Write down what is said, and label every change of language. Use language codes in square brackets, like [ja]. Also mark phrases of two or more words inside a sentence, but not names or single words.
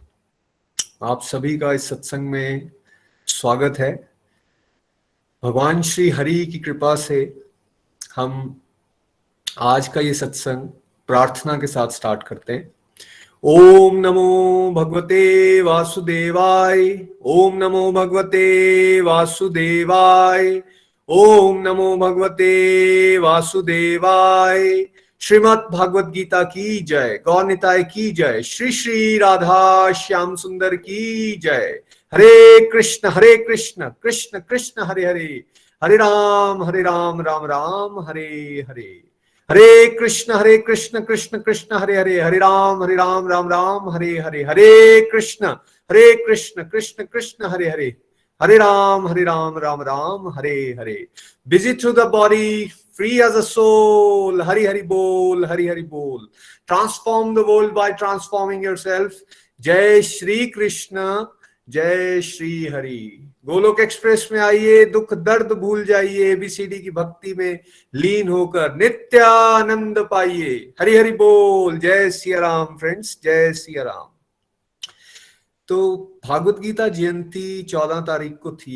[hi] आप सभी का इस सत्संग में स्वागत है। भगवान श्री हरि की कृपा से हम आज का ये सत्संग प्रार्थना के साथ स्टार्ट करते हैं। [sa] ओम नमो भगवते वासुदेवाय, ओम नमो भगवते वासुदेवाय, ओम नमो भगवते वासुदेवाय। [hi] श्रीमद् भागवत गीता की जय, गौर निताय की जय, श्री श्री राधा श्याम सुंदर की जय। [sa] हरे कृष्ण कृष्ण कृष्ण हरे हरे, हरे राम राम राम हरे हरे। हरे कृष्ण कृष्ण कृष्ण हरे हरे, हरे राम राम राम हरे हरे। हरे कृष्ण कृष्ण कृष्ण हरे हरे, हरे राम राम राम हरे हरे। [en] busy through the body, free as a soul. [hi] हरि हरि बोल, हरि हरि बोल. [en] Transform the world by transforming yourself. [hi] जय श्री कृष्ण, जय श्री हरि। गोलोक एक्सप्रेस में आइए, दुख दर्द भूल जाइए, एबीसीडी की भक्ति में लीन होकर नित्यानंद पाइए। हरि हरि बोल, जय सिया राम फ्रेंड्स, जय सिया राम। तो भागवत गीता जयंती 14 तारीख को थी।